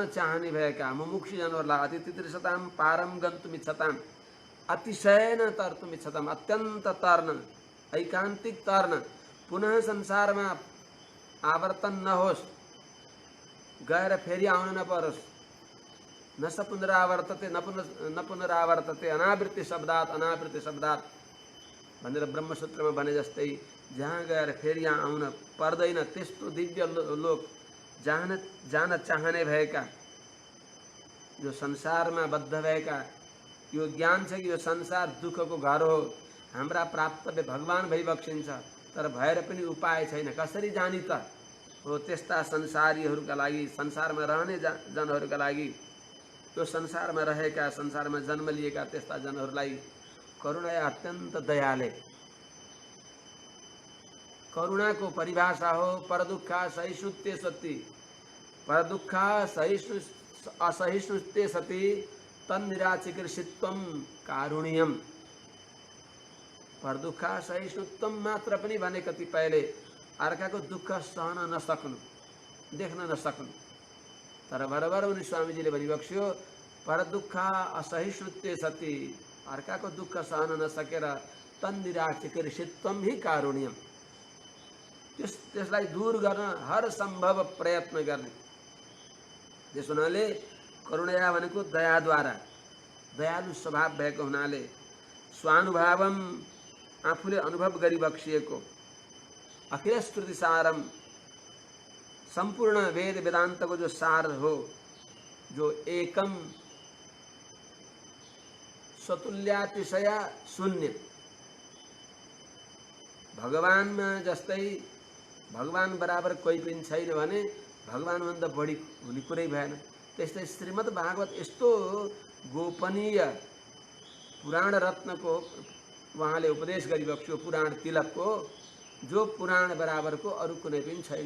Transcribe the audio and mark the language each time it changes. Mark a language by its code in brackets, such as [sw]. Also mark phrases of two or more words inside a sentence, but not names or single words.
[ne] चाहने भएका मुमुक्षु जनहरूलाई [sa] अतिथितिर्षतां पारम गन्तुमिच्छतां अतिशयन तर्तुमिच्छतां [ne] अत्यन्त तर्न ऐकान्तिक तर्न पुनः संसारमा आवर्तन नहोस् गएर फेरि आउन नपरोस् [sa] न स पुनरावर्तते न पुनरावर्तते अनावृत्ति शब्दात् [ne] भनेर ब्रह्मसूत्रमा भने जस्तै जहाँ गएर फेरि यहाँ आउन पर्दैन त्यस्तो दिव्य लोक जान चाहने भएका जो संसारमा बद्ध भएका यो ज्ञान छ कि यो संसार दुःखको घर हो हाम्रा प्राप्तव्य भगवान भइबक्सिन्छ, तर भएर पनि उपाय छैन, कसरी जानी त? हो त्यस्ता संसारीहरूका लागि, संसारमा रहने जनहरूका लागि, त्यो संसारमा रहेका, संसारमा जन्म लिएका त्यस्ता जनहरूलाई करुणा अत्यन्त दयाले। करुणाको परिभाषा हो [sa] परदुःखा सहिष्णुते सति, परदुःखा असहिष्णुते सति तन्निराचिकृषित्वम कारुण्यम। परदुःखा सहिष्णुत्वम [ne] मात्र पनि भने कतिपयले अर्काको दुःख सहन नसक्नु, देख्न नसक्नु। तर बराबर उनी स्वामीजीले भनिबक्स्यो [sa] परदुःखा असहिष्णुते सति, [ne] अर्काको दुःख सहन नसकेर [sa] तन्निराचिकृषित्वम ही कारुण्यम, [ne] त्यसलाई दूर गर्न हर सम्भव प्रयत्न गर्ने। त्यस हुनाले करुणया भनेको दयाद्वारा, दयालु स्वभाव भएको हुनाले स्वानुभावम आफूले अनुभव गरिबक्सिएको [sa] अखिल श्रुति सारम, [ne] सम्पूर्ण वेद वेदान्तको जो सार हो, जो [sa] एकम स्वतुल्यातिशय शून्य, [ne] भगवानमा जस्तै भगवान बराबर कोही पनि छैन भने भगवानभन्दा बढी हुने कुरै भएन। त्यस्तै श्रीमद् भागवत यस्तो गोपनीय पुराण रत्नको उहाँले उपदेश गरिबक्स्यो, पुराण तिलकको, जो पुराण बराबरको अरू कुनै पनि छैन।